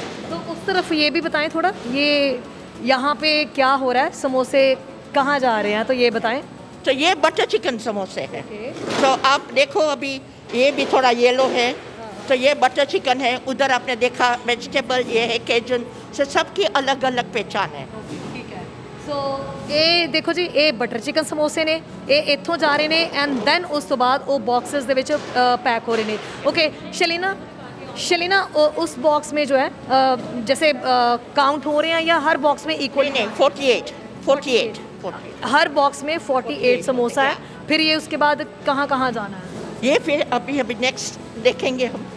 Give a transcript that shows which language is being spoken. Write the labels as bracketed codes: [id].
[hi] तो उस तरफ ये भी बताएं थोड़ा, ये यहाँ पे क्या हो रहा है, समोसे कहाँ जा रहे हैं, तो ये बताएं। तो ये बटर चिकन समोसे हैं। तो आप देखो, अभी ये भी थोड़ा येलो है, तो ये बटर चिकन है। उधर आपने देखा वेजिटेबल, ये है केजुन। से सबकी अलग अलग पहचान है। [pa] ਸੋ ਇਹ ਦੇਖੋ ਜੀ, ਇਹ ਬਟਰ ਚਿਕਨ ਸਮੋਸੇ ਨੇ, ਇਹ ਇੱਥੋਂ ਜਾ ਰਹੇ ਨੇ ਐਂਡ ਦੈਨ ਉਸ ਤੋਂ ਬਾਅਦ ਉਹ ਬਾਕਸਸ ਦੇ ਵਿੱਚ [hi] पैक हो रहे ने। ओके शलीना, उस बॉक्स में जो है जैसे काउंट हो रहे हैं या हर बॉक्स में इक्वल? नहीं, 48 हर बॉक्स में 48 समोसा है। फिर ये उसके बाद कहाँ कहाँ जाना है? ये फिर अभी नेक्स्ट देखेंगे हम।